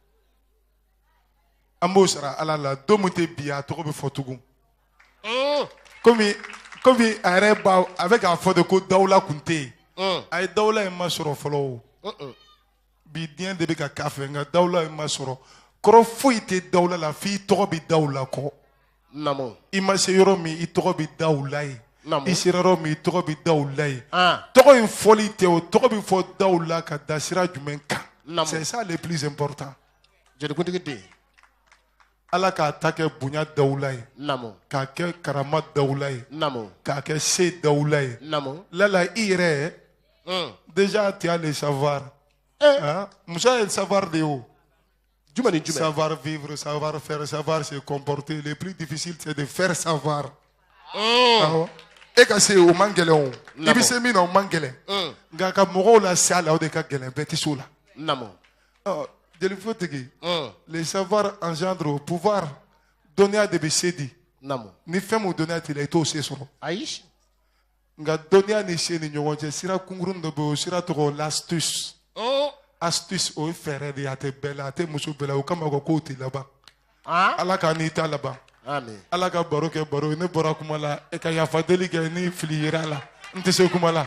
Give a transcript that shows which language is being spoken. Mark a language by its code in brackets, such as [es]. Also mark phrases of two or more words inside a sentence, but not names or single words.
[bm] an b'o sara ala la don min tɛ bi a tɔgɔ bɛ fɔ tugun komi a yɛrɛ a bɛ k'a fɔ de ko dawula tun tɛ yen a ye dawula in ma sɔrɔ fɔlɔ o bi diɲɛ de bɛ ka k'a fɛ nka dawula in ma sɔrɔ kɔrɔ foyi tɛ dawula la f'i tɔgɔ bɛ dawula kɔ namo i ma se yɔrɔ min i tɔgɔ bɛ dawula ye i sera yɔrɔ min i tɔgɔ bɛ dawula ye tɔgɔ in fɔli tɛ o tɔgɔ bɛ fɔ dawula ka da sira jumɛn kan [fr] c'est ça le plus important [bm] jelikuntigi den ala k'a ta kɛ bonya dawula ye namo k'a kɛ karama dawula ye namo k'a kɛ se dawula ye namo lala i yɛrɛ [fr] déjà tu as le savoir [bm] muso ye savoir de ye o jumɛn ni jumɛn [fr] savoir vivre savoir faire savoir [bm] se comporter le plus difficile c'est de faire savoir e ka se o man gɛlɛn o i bɛ se min na o man gɛlɛn nka ka mɔgɔw la se a la o de ka gɛlɛn bɛɛ tɛ se o la namo jelifotigi [fr] le savoir engendre au pouvoir [bm] dɔnniya de bɛ se di ni fɛn min dɔnniya t'i la i t'o se sɔrɔ ayi nka dɔnniya ni se ni ɲɔgɔn cɛ sira kunkurun dɔ bɛ yen o sira tɔgɔ l'astuce astuce o ye fɛɛrɛ de ye a tɛ bɛɛ la a tɛ muso bɛɛ la o kama ko k'o tɛ laban ala k'a n'i ta laban ala ka baro kɛ baro ye ne bɔra kuma la e ka yafa deli kɛ ni fili yera la n tɛ se kuma la